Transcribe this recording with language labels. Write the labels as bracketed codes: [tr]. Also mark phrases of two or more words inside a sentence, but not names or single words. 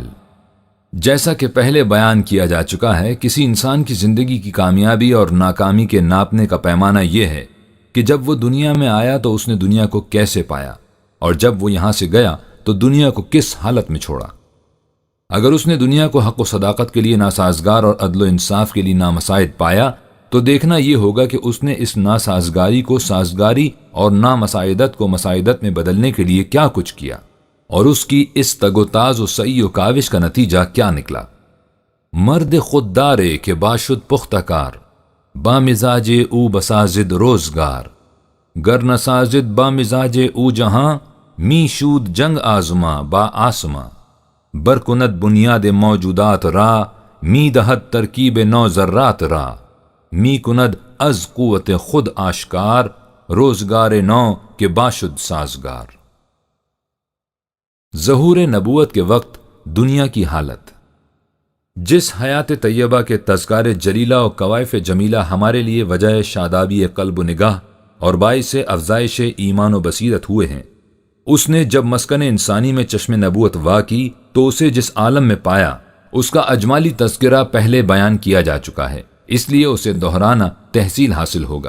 [ur] جیسا کہ پہلے بیان کیا جا چکا ہے، کسی انسان کی زندگی کی کامیابی اور ناکامی کے ناپنے کا پیمانہ یہ ہے کہ جب وہ دنیا میں آیا تو اس نے دنیا کو کیسے پایا، اور جب وہ یہاں سے گیا تو دنیا کو کس حالت میں چھوڑا۔ اگر اس نے دنیا کو حق و صداقت کے لیے ناسازگار اور عدل و انصاف کے لیے نامساعد پایا تو دیکھنا یہ ہوگا کہ اس نے اس ناسازگاری کو سازگاری اور نامساعدت کو مساعدت میں بدلنے کے لیے کیا کچھ کیا، اور اس کی اس تگ و تاز و سعی و کاوش کا نتیجہ کیا نکلا۔ [fa] مرد خوددارے کے باشد پختہ کار، با مزاج او بسازد روزگار، گر نسازد با مزاج او جہاں، می شود جنگ آزما با آسما، برکند بنیاد موجودات را، می دہد ترکیب نو ذرات را، می کند از قوت خود آشکار، روزگار نو کے باشد سازگار۔ [ur] ظہور نبوت کے وقت دنیا کی حالت۔ جس حیات طیبہ کے تذکار جلیلہ و کوائف جمیلہ ہمارے لیے وجہ شادابی قلب و نگاہ اور باعث افزائش ایمان و بصیرت ہوئے ہیں، اس نے جب مسکن انسانی میں چشم نبوت وا کی تو اسے جس عالم میں پایا اس کا اجمالی تذکرہ پہلے بیان کیا جا چکا ہے، اس لیے اسے دہرانا تحصیل حاصل ہوگا۔